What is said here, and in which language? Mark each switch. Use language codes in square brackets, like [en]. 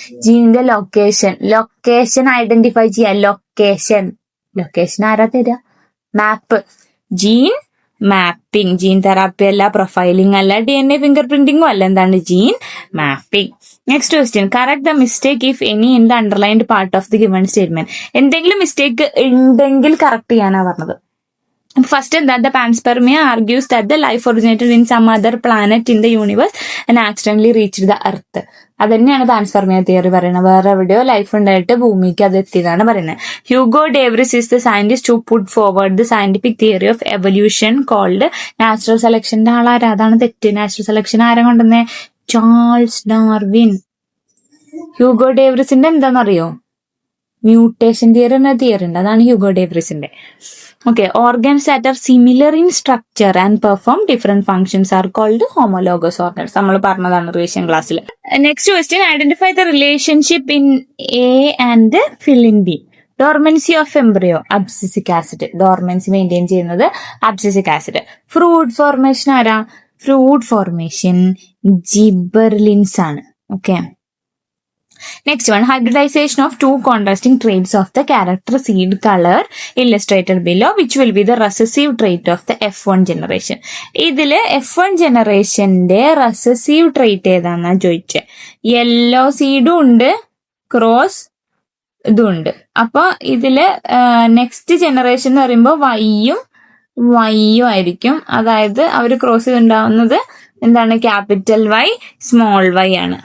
[ml] ജീനിന്റെ location identify ചെയ്യാം. Location ആരാ തരിക? മാപ്പ്. Gene mapping. ജീൻ തെറാപ്പി അല്ല, പ്രൊഫൈലിംഗ് അല്ല, DNA ഫിംഗർ പ്രിന്റിംഗും അല്ല. എന്താണ്? [en] Gene mapping. Next question, correct the mistake if any in the underlined part of the given statement. [ml] എന്തെങ്കിലും mistake ഉണ്ടെങ്കിൽ correct ചെയ്യാനാ പറഞ്ഞത്. [en] First, that the panspermia argues that the life originated in some other planet in the universe and accidentally reached the earth. [ml] അത് തന്നെയാണ് panspermia theory പറയുന്നത്. വേറെ എവിടെയോ life ഉണ്ടായിട്ട് ഭൂമിക്ക് അത് എത്തിയതാണ് പറയുന്നത്. [en] Hugo de Vries is the scientist who put forward the scientific theory of evolution called natural selection. [ml] ആളാരാ? അതാണ് തെറ്റ്. നാച്ചുറൽ സെലക്ഷൻ ആരാ കൊണ്ടുവന്നേ? Charles Darwin. ഹ്യൂഗോ ഡേവ്രിസിന്റെ എന്താണെന്നറിയോ? മ്യൂട്ടേഷൻ തിയറി എന്ന തിയറി ഉണ്ട്, അതാണ് Hugo ഡേവ്രിസിന്റെ. [en] Okay, organs that are similar in structure and perform different functions are called homologous organs. [ml] നമ്മൾ പറഞ്ഞതാണ് റിവിഷൻ ക്ലാസ്സിൽ. [en] Next question, identify the relationship in A and fill in B. [ml] Dormancy of embryo, abscisic acid. Dormancy maintain ചെയ്യുന്നത് abscisic acid. Fruit formation ആരാ? Fruit formation ജിബെർലിൻസ് ആണ്. [en] Okay, next one, hybridization of two contrasting traits of the character seed color illustrated below, which will be the recessive trait of the F1 generation. [ml] ഇതില് F1 generationന്റെ recessive trait ഏതാന്നാ ചോദിച്ചേ. Yellow സീഡും ഉണ്ട്, cross ഇതുണ്ട്. അപ്പൊ ഇതില് next generation എന്ന് പറയുമ്പോൾ വൈയും ആയിരിക്കും. അതായത് അവർ ക്രോസ് ചെയ്തുണ്ടാവുന്നത് എന്താണ്? ക്യാപിറ്റൽ വൈ സ്മോൾ വൈ ആണ്.